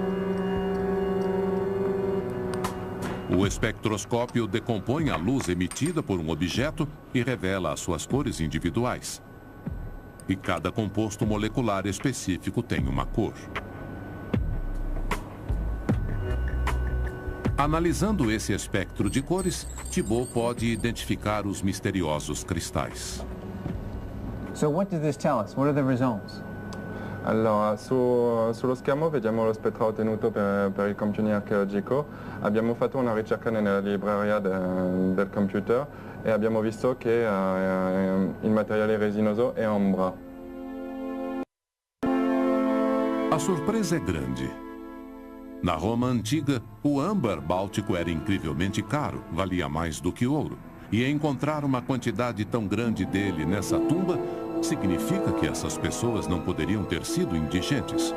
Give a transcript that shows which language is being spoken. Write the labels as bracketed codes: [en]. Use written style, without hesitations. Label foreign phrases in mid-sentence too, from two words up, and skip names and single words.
[pt] O espectroscópio decompõe a luz emitida por um objeto e revela as suas cores individuais. E cada composto molecular específico tem uma cor. Analisando esse espectro de cores, Thibaut pode identificar os misteriosos cristais. [en] So what does this tell us? What are the results? [it] Allora, sullo schermo vediamo lo spettro ottenuto per i computer archeologico. Abbiamo fatto una ricerca nella libreria del computer e abbiamo visto che il materiale resinoso è ombra. [pt] A surpresa é grande. Na Roma antiga, o âmbar báltico era incrivelmente caro, valia mais do que ouro. E encontrar uma quantidade tão grande dele nessa tumba significa que essas pessoas não poderiam ter sido indigentes.